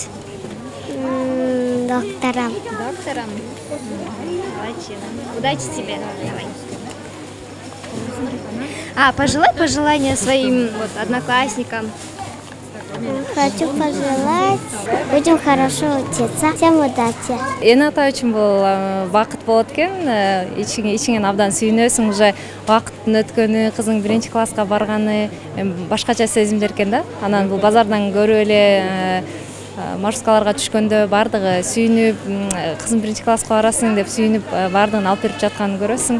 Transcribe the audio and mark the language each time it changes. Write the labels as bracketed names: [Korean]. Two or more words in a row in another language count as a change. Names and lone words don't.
[Russian] Доктором. Доктором? Молодчина. Удачи тебе. Давай. Пожелай пожелания своим одноклассникам. Хочу пожелать, будем хорошо учиться. Всем удачи. [Kyrgyz] Эне ата үчүн бул бакыт болот экен. Ичиңен абдан сүйүнөсүң, уже вакыттын өткөнү, кызың 1 класска барганы башкача сезимдер экен да. Анан бул базардан көрүп эле маршруткаларга түшкөндө бардыгы сүйүнүп, кызым 1 класска барасың деп сүйүнүп бардыгын алып берип жатканын көрөсүң.